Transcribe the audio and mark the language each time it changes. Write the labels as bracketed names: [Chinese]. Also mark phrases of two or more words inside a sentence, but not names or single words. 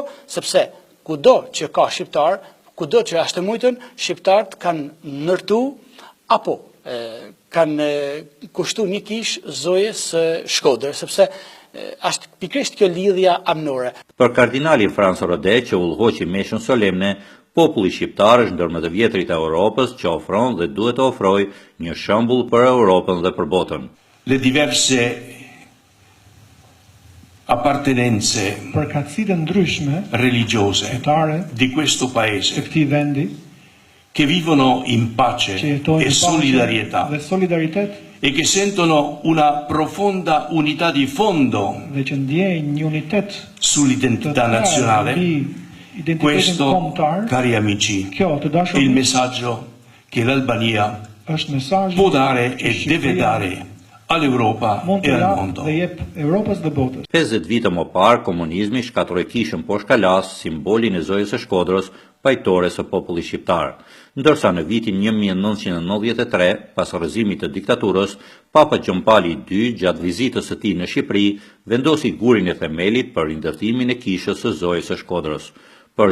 [Albanian] Sepse kudo që ka shqiptar, kudo që është mujtën, shqiptarët kanë ndërtu apo kanë kushtu një kish Zojës së Shkodrës, sepse është pikërisht kjo lidhja amnore. Për kardinalin Franco Rodè, që udhëhoqi meshën solemne, populli shqiptar është ndër më të vjetrit e Europës që ofron dhe duhet të ofrojë një shembull për Europën dhe për botën. [Italian] Le diverse appartenenze religiose di questo paese che vivono in pace e solidarietà e che sentono una profonda unità di fondo sull'identità nazionale. Questo, cari amici, è il messaggio che l'Albania può dare e deve dare all'Europa e al mondo. [Albanian] 50 vite më parë, komunizmi shkatroi kishën poshtë Kalas, simbolin e Zojës së Shkodrës, pajtore së popullit shqiptar. Ndërsa në vitin 1993, pas rrëzimit të diktaturës, Papa Gjon Pali II, gjatë vizitës së tij në Shqipëri, vendosi gurin e themelit për rindërtimin e kishës së Zojës së Shkodrës.